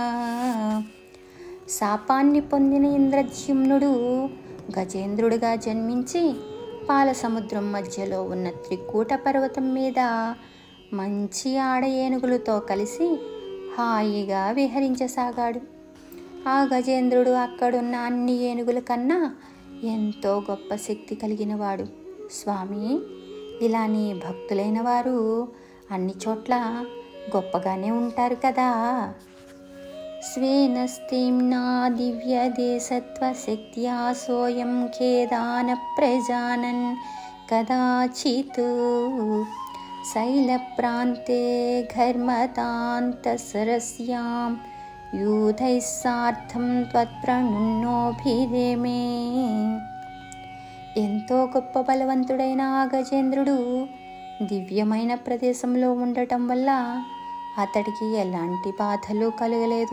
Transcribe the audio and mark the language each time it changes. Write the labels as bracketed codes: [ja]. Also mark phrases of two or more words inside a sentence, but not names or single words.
[te] శాపాన్ని పొందిన ఇంద్రజ్యుమ్నుడు గజేంద్రుడిగా జన్మించి పాలసముద్రం మధ్యలో ఉన్న త్రికూట పర్వతం మీద మంచి ఆడ ఏనుగులతో కలిసి హాయిగా విహరించసాగాడు. ఆ గజేంద్రుడు అక్కడున్న అన్ని ఏనుగుల కన్నా ఎంతో గొప్ప శక్తి కలిగినవాడు. స్వామి, ఇలా నీ భక్తులైన వారు అన్ని చోట్ల గొప్పగానే ఉంటారు కదా. [sa] स्वेन स्तेम्ना दिव्यदेशत्वशक्त्या सोऽयं खेदान प्रजानन् कदाचित् शैलप्रान्ते घर्मतान्तसरस्यां యూధైः సార్థం త్వత్ప్రణున్నోభిరేమే. [te] ఎంతో గొప్ప బలవంతుడైన ఆ గజేంద్రుడు దివ్యమైన ప్రదేశంలో ఉండటం వల్ల అతడికి ఎలాంటి బాధలు కలగలేదు.